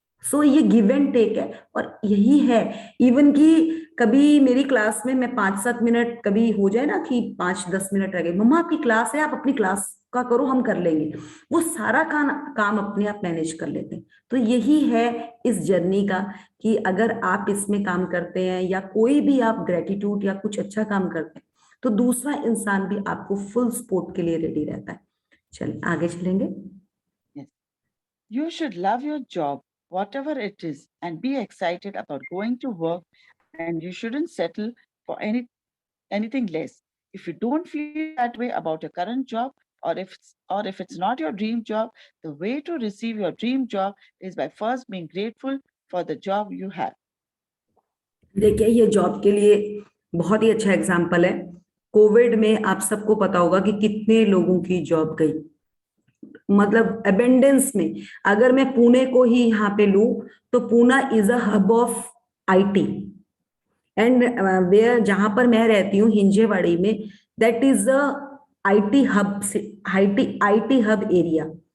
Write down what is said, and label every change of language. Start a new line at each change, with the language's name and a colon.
Hindi: सो ये give and take है, और यही है। इवन कि कभी मेरी क्लास में मैं 5-7 मिनट, कभी हो जाए ना कि 5-10 मिनट रह गए, मम्मा आपकी क्लास है, आप अपनी क्लास का करो, हम कर लेंगे, वो सारा काम अपने आप मैनेज कर लेते हैं। तो यही है इस जर्नी का, कि अगर आप इसमें काम करते हैं या कोई भी आप ग्रेटिट्यूड या कुछ अच्छा काम करते हैं, तो दूसरा इंसान भी आपको फुल सपोर्ट के लिए रेडी रहता है। चलिए आगे चलेंगे।
English: Yes. You should love your job, whatever it is, and be excited about going to work, and you shouldn't settle for anything less. If you don't feel that way about your current job, or if it's not your dream job, the way to receive your dream job is by first being grateful for the job you have.
Hindi: देखिए ये job के लिए बहुत ही अच्छा example है। Covid में आप सबको पता होगा कि कितने लोगों की जॉब गई, मतलब अबेंडेंस में। अगर मैं पुणे को ही यहाँ पे लूं तो
English: Poona is a hub of IT, and where,
Hindi: जहां पर मैं रहती हूँ हिंजेवाड़ी में,
English: that is a IT hub,
Hindi: IT hub area.